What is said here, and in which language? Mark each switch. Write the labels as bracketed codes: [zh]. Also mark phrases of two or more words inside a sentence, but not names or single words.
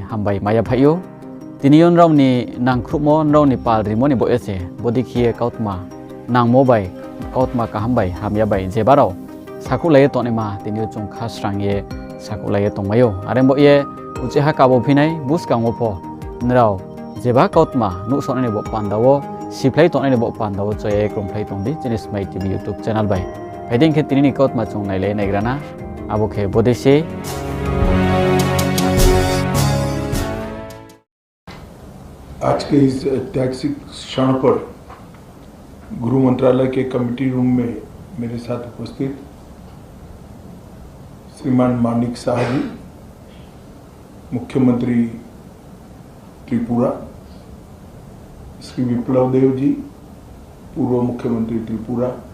[trp] hambai maya phayo tini yon rauni nangkhrumo rauni pal rimoni bo ese bodikhie kautma nangmo bai kautma ka hambai hamya bai jebarau sakulai tonema tini chung khasrangye sakulai tongmayo arembo ye ucheha kabo phinai buskangmo pho nrau jeba kautma nu sonani bo pandawo siplay tonai bo pandawo choye krumplay tongdi chini Smile TV YouTube channel bai haiding khe tini kautma chung nailai naigrana abo khe bodese [hi] आज के इस ऐतिहासिक क्षण पर गृह मंत्रालय के कमेटी रूम में मेरे साथ उपस्थित श्रीमान मानिक शाह जी, मुख्यमंत्री त्रिपुरा, श्री विप्लव देव जी, पूर्व मुख्यमंत्री त्रिपुरा,